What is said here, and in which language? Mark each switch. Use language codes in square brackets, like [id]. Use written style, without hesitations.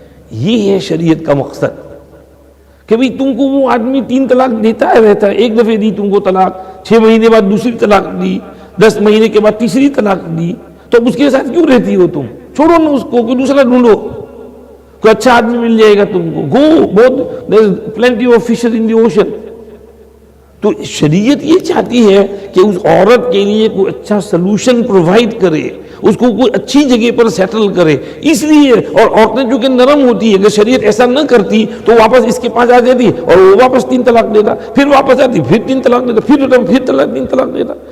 [ur] یہ ہے شریعت کا مقصد کہ بھئی تم کو وہ آدمی 3 طلاق دیتا ہے رہتا ہے, ایک دفعہ دی تم کو طلاق, 6 مہینے بعد دوسری طلاق دی, 10 مہینے کے بعد تیسری طلاق دی, تو اس کے ساتھ کیوں رہتی ہو تم؟ چھوڑو نا اس کو, کوئی دوسرا ڈھونڈو, کوئی اچھا آدمی مل جائے گا تم کو. [en] گو, [ur] بہت [en] there is plenty of fishes in the ocean. [ur] تو شریعت یہ چاہتی ہے کہ اس عورت کے لیے کوئی اچھا سلوشن پرووائڈ کرے, اس کو کوئی اچھی جگہ پر سیٹل کرے. اس لیے, اور عورتیں چونکہ نرم ہوتی ہے, اگر شریعت ایسا نہ کرتی تو واپس اس کے پاس آ جاتی اور وہ واپس 3 طلاق دیتا, پھر واپس آتی, پھر 3 طلاق دیتا, پھر طلاق 3 طلاق دیتا.